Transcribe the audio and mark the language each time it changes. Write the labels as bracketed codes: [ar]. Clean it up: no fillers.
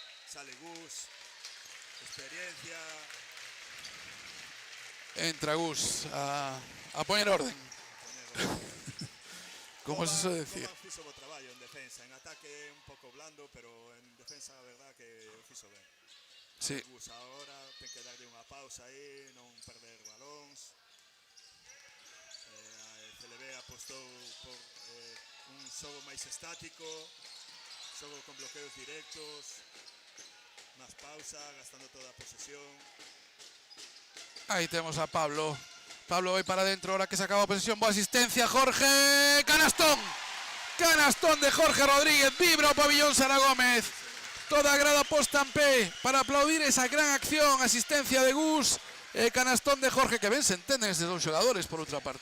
[es] Sale Gus. Experiencia. Entra Gus a poner orden. ¿Cómo es eso de decir? [gl] Fizo bo traballo en defensa. En ataque un pouco blando, pero en defensa a verdad que o fizo ben. Sí. Gus ahora ten que darle unha pausa aí, non perder balóns. CLB apostou por un xogo máis estático, xogo con bloqueos directos, máis pausa, gastando toda a posesión. [es] Ahí tenemos a Pablo. [gl] Pablo vai para adentro, ahora que se acaba a posesión. Boa asistencia, Jorge. ¡Canastón! Canastón de Jorge Rodríguez. Vibra o pabillón Sara Gómez. Toda a grada posta en pé para aplaudir esa gran acción. Asistencia de Gus. Canastón de Jorge, que ben se entenden estes dous xogadores, por outra parte.